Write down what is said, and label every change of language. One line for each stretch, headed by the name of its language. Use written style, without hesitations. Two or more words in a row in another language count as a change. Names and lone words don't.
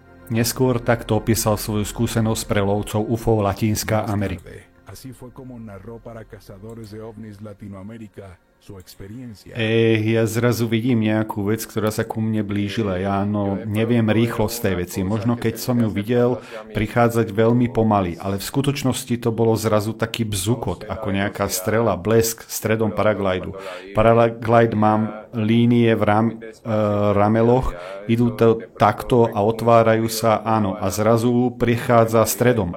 Slovak: Neskôr takto opísal svoju skúsenosť pre lovcov UFO Latinská Amerika.
Spanish: Así fue como narró para cazadores de ovnis Latinoamérica su experiencia.
Slovak: Ja zrazu vidím nejakú vec, ktorá sa ku mne blížila. Ja neviem rýchlosť tej veci. Možno keď som ju videl prichádzať veľmi pomaly, ale v skutočnosti to bolo zrazu taký bzukot, ako nejaká strela, blesk stredom paraglidu. Paraglide mám línie v rameloch, idú to takto a otvárajú sa, áno, a zrazu prichádza stredom.